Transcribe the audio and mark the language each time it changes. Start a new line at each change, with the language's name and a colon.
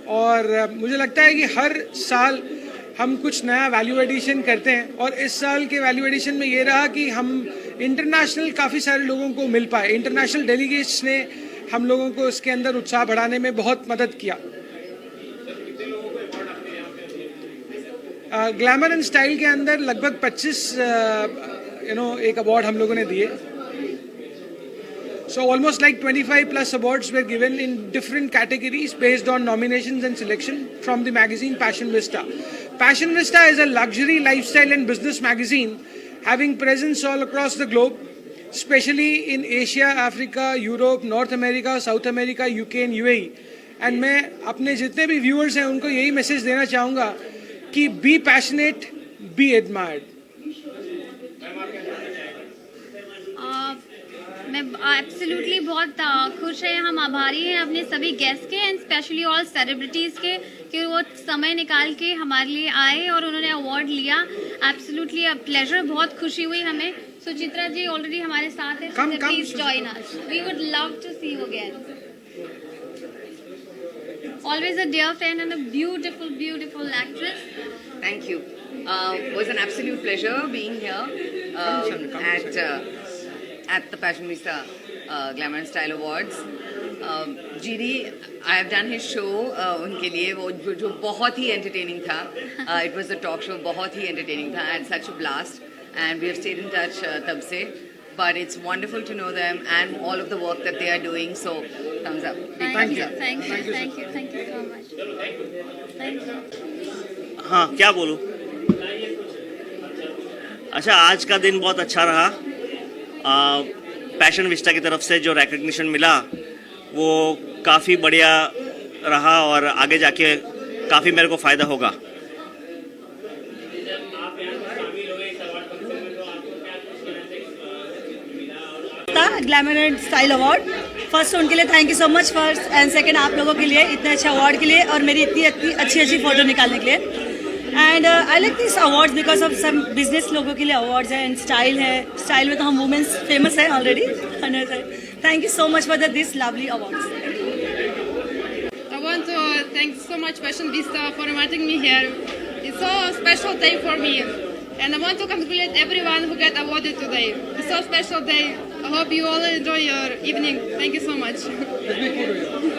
Hindi: और मुझे लगता है कि हर साल हम कुछ नया वैल्यू एडिशन करते हैं, और इस साल के वैल्यू एडिशन में ये रहा कि हम इंटरनेशनल काफ़ी सारे लोगों को मिल पाए। इंटरनेशनल डेलीगेट्स ने हम लोगों को इसके अंदर उत्साह बढ़ाने में बहुत मदद किया। ग्लैमर एंड स्टाइल के अंदर लगभग 25 एक अवार्ड हम लोगों ने दिए।
English: So almost like 25 plus awards were given in different categories based on nominations and selection from the magazine Passion Vista. Passion Vista is a luxury lifestyle and business magazine having presence all across the globe, especially in Asia, Africa, Europe, North America, South America, UK and UAE.
Hindi: And मैं अपने जितने भी viewers हैं उनको यही message देना चाहूँगा कि
English: be passionate, be admired.
Hindi: मैं एब्सोल्युटली बहुत खुश है, हम आभारी हैं अपने सभी गेस्ट के
English: and specially all celebrities
Hindi: के कि वो समय निकाल के हमारे लिए आए और उन्होंने अवार्ड लिया। एब्सोल्युटली अ प्लेजर, बहुत खुशी हुई हमें। सुचित्रा जी ऑलरेडी हमारे साथ है,
English: Please join us, we would love to see you again. Always a dear friend and a beautiful, beautiful actress. Thank you. It was an absolute pleasure being here at the Passion Vista Glamour and Style Awards. GD, I have done his show
Hindi: उनके लिए, वो जो बहुत ही
English: entertaining था. It was a talk show,
Hindi: बहुत ही
English: entertaining था. I had such a blast and we have stayed in touch
Hindi: तब से.
English: But it's wonderful to know them and all of the work that they are doing. So, thumbs up. Thank you so much. Thank you.
Hindi: हाँ, क्या बोलूँ? अच्छा, आज का दिन बहुत अच्छा रहा। पैशन विस्टा की तरफ से जो रिकग्निशन मिला वो काफ़ी बढ़िया रहा और आगे जाके काफ़ी मेरे को फ़ायदा होगा। Glamour and style award first उनके लिए
English: thank you so much first, and second
Hindi: आप लोगों के लिए इतने अच्छे अवार्ड के लिए और मेरी इतनी अच्छी फ़ोटो निकालने के लिए।
English: and I like this awards because of some business
Hindi: लोगों के लिए अवार्ड्स है
English: And style है। Style
Hindi: में तो हम
English: Women's famous है already. Thank you so much for this lovely awards. I want to thank so much Passion Vista for inviting me here. It's so special day for me, and I want to congratulate everyone who got awarded today. It's so special day. I hope you all enjoy your evening. Thank you so much.